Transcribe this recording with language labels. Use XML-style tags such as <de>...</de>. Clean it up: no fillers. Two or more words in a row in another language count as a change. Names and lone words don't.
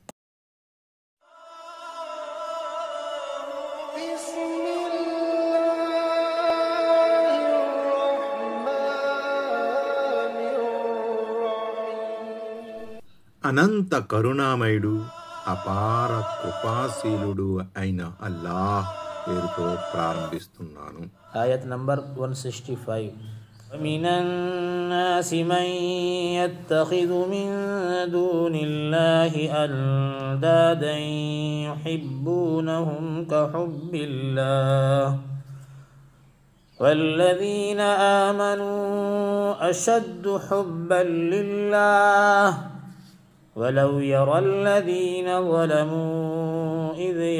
<te>అనంత కరుణామయుడు, అపార కృపాశీలుడు అయిన అల్లాహ్ పేరుతో ప్రారంభిస్తున్నాను. ఆయత్ నంబర్ 165.</te> <ar>ومن الناس من يتخذ من دون الله أندادا يحبونهم كحب الله والذين آمنوا أشد حبا لله ولو يرى الذين ظلموا إذ</ar>